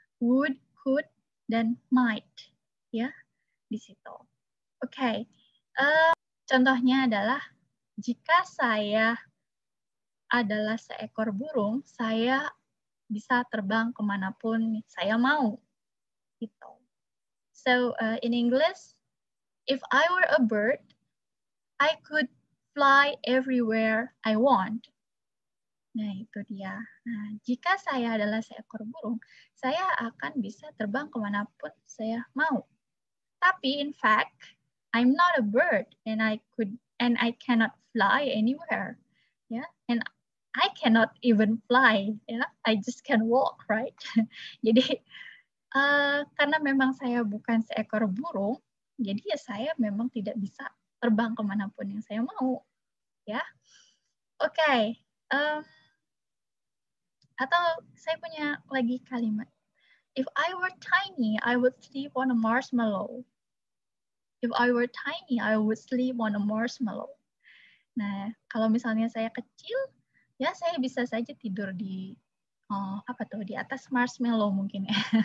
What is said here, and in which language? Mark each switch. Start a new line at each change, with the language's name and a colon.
Indonesian: Would, could, dan might. Ya, di situ. Oke. Contohnya adalah, jika saya adalah seekor burung, saya bisa terbang kemanapun saya mau. Gitu.
English: So, in English, if I were a bird, I could fly everywhere I want.
Indonesian: Nah, itu dia. Nah, jika saya adalah seekor burung, saya akan bisa terbang kemanapun saya mau. Tapi,
English: in fact, I'm not a bird, and I cannot fly anywhere. Yeah, and I cannot even fly. Yeah, I just can walk, right?
Indonesian: Jadi, karena memang saya bukan seekor burung, jadi ya saya memang tidak bisa terbang kemanapun yang saya mau. Ya, oke. Atau saya punya lagi kalimat.
English: If I were tiny, I would sleep on a marshmallow. If I were tiny, I would sleep on a marshmallow.
Indonesian: Nah, kalau misalnya saya kecil, ya saya bisa saja tidur di di atas marshmallow mungkin ya.